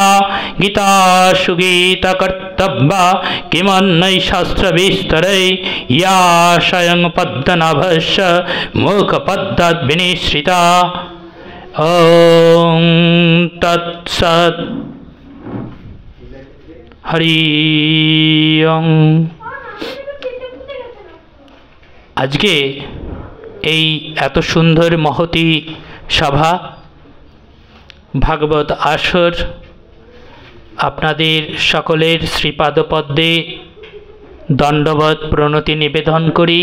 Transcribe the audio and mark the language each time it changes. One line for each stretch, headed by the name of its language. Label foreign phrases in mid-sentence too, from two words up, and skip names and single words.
Sanskrit: गीतासु गीतकर्तव्या किमन्यै शास्त्रविस्तरै। या स्वयं पद्मनाभस्य मुखपद्मविनिश्रिता। ओं तत्सत्। हरि ओं।
Bangla: আজকে এই এত সুন্দর মহতী সভা ভাগবত আসর আপনাদের সকলের শ্রীপাদপদ্মে দণ্ডবৎ প্রণতি নিবেদন করি।